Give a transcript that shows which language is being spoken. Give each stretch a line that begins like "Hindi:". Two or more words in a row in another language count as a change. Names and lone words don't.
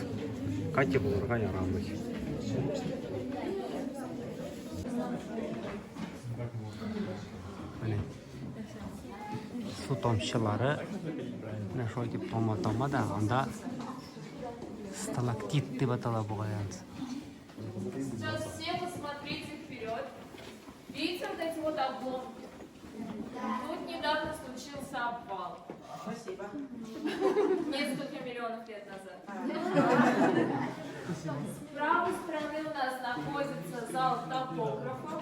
Tatar: Катя булырга ярамый. Менә су тамчылары менә шулай дип тома да, анда сталактит дип атала бугаян.
Russian: Сейчас все посмотрите вперед. Видите вот эти вот обломки? Тут недавно случился обвал. Несколько миллионов лет назад. С правой стороны у нас находится зал топографов.